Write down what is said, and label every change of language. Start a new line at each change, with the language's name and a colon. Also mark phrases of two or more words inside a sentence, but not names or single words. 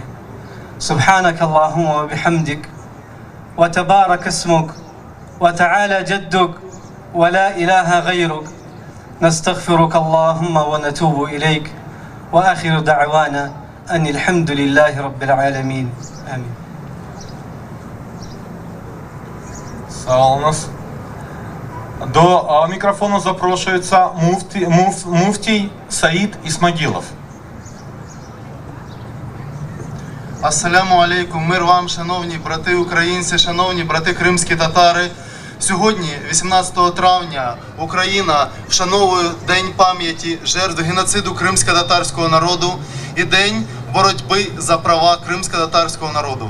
Arabic: سبحانك اللهم وبحمدك وتبارك اسمك وتعالى جدك ولا إله غيرك. نستغفرك اللهم ونتوب إليك وآخر دعوانا أن الحمد لله رب العالمين. Amin.
Turkish: Sağ olunuz.
Ukrainian: До мікрофону запрошується муфтій Саїд Ісмагілов.
Arabic: السلام عليكم,
Ukrainian: мир вам, шановні брати українці, шановні брати кримські татари. Сьогодні, 18 травня, Україна вшановує День пам'яті жертв геноциду кримсько-татарського народу і День боротьби за права кримсько-татарського народу.